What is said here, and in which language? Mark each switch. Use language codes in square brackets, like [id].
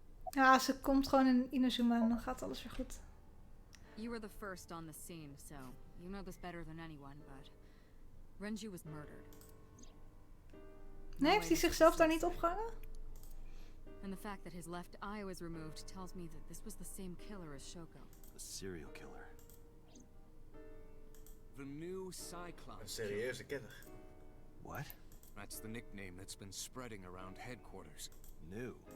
[nl] Ja, ze komt gewoon in Inazuma en dan gaat alles weer goed. [en] You were the first on the scene, so you know this better than anyone, but Renju was murdered. [nl] Nee, heeft hij zichzelf daar niet opgehangen? [en] And the fact that his left eye was removed tells me that this was the same killer as Shoko. A serial killer. The new [nl] Een [en] Cyclops. [nl] serieuze killer. [en] What? That's the nickname that's been spreading around headquarters. New?